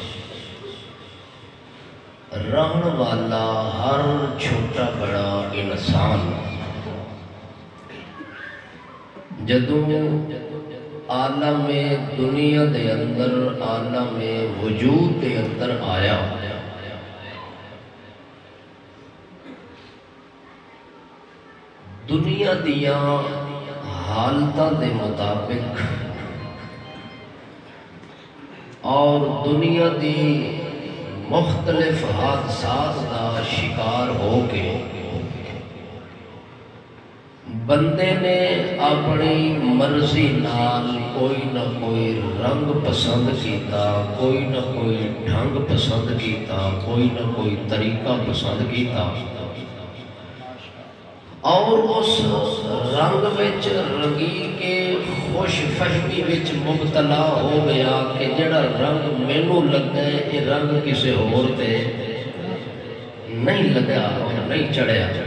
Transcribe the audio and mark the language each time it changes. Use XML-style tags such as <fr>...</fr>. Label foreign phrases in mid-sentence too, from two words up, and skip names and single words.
<pa>رہن والا ہر چھوٹا بڑا انسان جدوں عالم دنیا دے اندر عالم وجود دے اندر آیا دنیا دیاں حالتاں دے مطابق اور دنیا دی مختلف حادثات دا شکار ہو کے بندے نے اپنی مرضی نال کوئی نہ کوئی رنگ پسند کیتا، کوئی نہ کوئی ڈھنگ پسند کیتا، کوئی نہ کوئی طریقہ پسند کیتا اور اس رنگ وچ رنگی کے خوش فہمی وچ مبتلا ہو گیا کہ جڑا رنگ مینوں لگا ہے یہ رنگ کسے اور تے نہیں لگا اور نہیں چڑھیا۔</pa>